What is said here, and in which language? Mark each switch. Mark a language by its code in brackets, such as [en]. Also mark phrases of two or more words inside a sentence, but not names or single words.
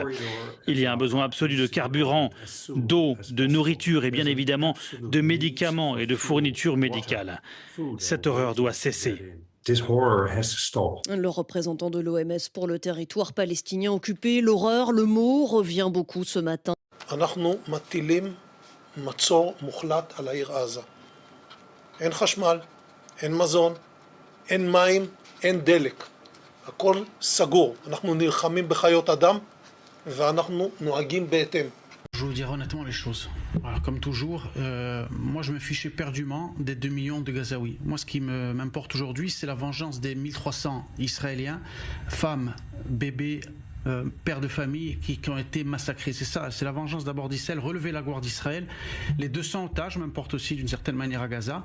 [fr] Il y a un besoin absolu de carburant, d'eau, de nourriture et bien évidemment de médicaments et de fournitures médicales. Cette horreur doit cesser. Le représentant de l'OMS pour le territoire palestinien occupé, l'horreur, le mot revient beaucoup ce matin. [he] אין חשמל, אין מזון, אין מים, אין דלק. הכל סגור. אנחנו נלחמים בחיות אדם ואנחנו נוהגים בהתאם. [fr] Je vous dirai honnêtement les choses. Alors, comme toujours, moi je me fiche éperdument des 2 millions de Gazaouis. Moi ce qui m'importe aujourd'hui, c'est la vengeance des 1300 Israéliens, femmes, bébés, pères de famille qui ont été massacrés. C'est ça, c'est la vengeance d'abord d'Israël, relever la gloire d'Israël. Les 200 otages m'importent aussi d'une certaine manière à Gaza.